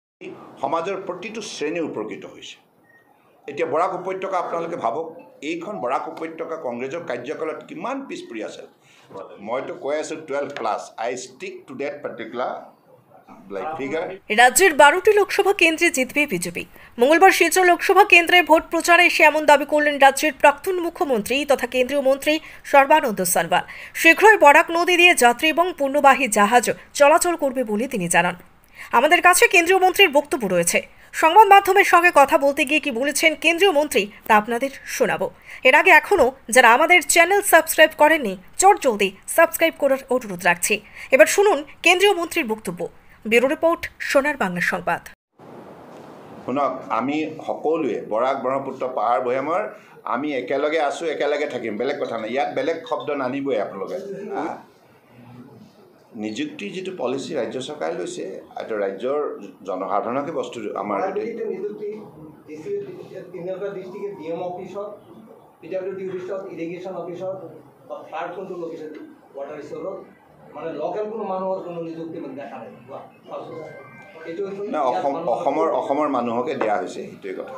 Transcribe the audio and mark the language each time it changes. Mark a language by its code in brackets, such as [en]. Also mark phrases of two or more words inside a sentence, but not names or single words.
[as] সমাজৰ প্ৰতিটো শ্ৰেণী উপকৃত হৈছে। এতিয়া বৰাক উপত্যকা আপোনালোকে ভাবক, এইখন বৰাক উপত্যকা কংগ্ৰেছৰ কাৰ্যকালত কিমান পিছ পৰি আছিল। মইতো কৈ আছোঁ [en] 12+, I stick to that particular figure. [bn] রাজ্যের 12টি লোকসভা কেন্দ্রে জিতবে বিজেপি। মঙ্গলবার শিলচর লোকসভা কেন্দ্রে ভোট প্রচারে এসে এমন দাবি করলেন রাজ্যের প্রাক্তন মুখ্যমন্ত্রী তথা কেন্দ্রীয় মন্ত্রী সর্বানন্দ সোনোয়াল। শীঘ্রই বরাক নদী দিয়ে যাত্রী এবং পণ্যবাহী জাহাজ চলাচল করবে বলে তিনি জানান। আমাদের কাছে কেন্দ্রীয় মন্ত্রীর বক্তব্য রয়েছে। সংবাদ মাধ্যমের সঙ্গে কথা বলতে গিয়ে কি বলেছেন কেন্দ্রীয় মন্ত্রী তা আপনাদের শোনাবো। এর আগে এখনো যারা আমাদের [en] channel subscribe [bn] করেননি জলদি সাবস্ক্রাইব করার অনুরোধ রাখছি। এবার শুনুন কেন্দ্রীয় মন্ত্রীর বক্তব্য। [en] bureau report, [bn] সোনার বাংলা সংবাদ। [as] শুনক, আমি সকলোৱে বৰাক ব্ৰহ্মপুত্ৰ পাহাৰ ভৈয়ামৰ আমি একেলগে আছোঁ, একেলগে থাকিম, বেলেগ কথা নাই। ইয়াত বেলেগ শব্দ নানিবই আপোনালোকে। নিযুক্তি যিটো পলিচি ৰাজ্য চৰকাৰে লৈছে, এইটো ৰাজ্যৰ জনসাধাৰণকে বস্তু আমাৰ অসমৰ মানুহকে দিয়া হৈছে, সেইটোৱে কথা।